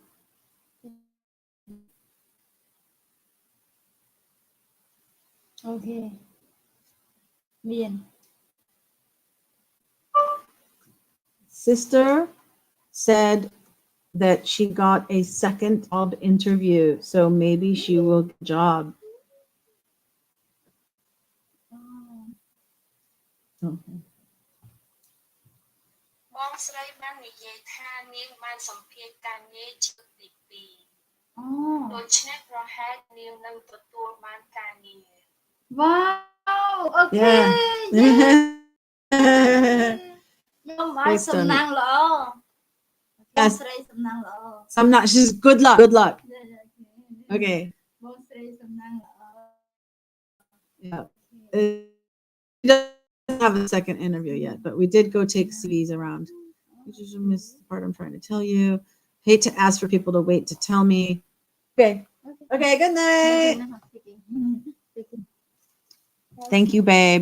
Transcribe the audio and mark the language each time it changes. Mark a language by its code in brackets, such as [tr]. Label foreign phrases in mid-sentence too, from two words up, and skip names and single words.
[en] Okay. Miền. Sister said that she got a second job interview, so maybe she will get a job. Okay. [km] បងស្រីបាននិយាយថានាងបានសម្ភាសន៍ការងារជាទី2 [en] Oh. [km] ដូច្នេះប្រហែលនាងនឹងទទួលបានការងារ [en] Wow. Okay. Yeah. [km] ខ្ញុំបានសំណាងល្អ បងស្រីសំណាងល្អ [en] I'm not. She's good luck. Good luck. Okay. [km] បងស្រីសំណាងល្អ [en] Yeah. We don't have a second interview yet, but we did go take CVs around. You just missed the part I'm trying to tell you. Hate to ask for people to wait to tell me. Okay. Okay. Good night. Thank you, babe.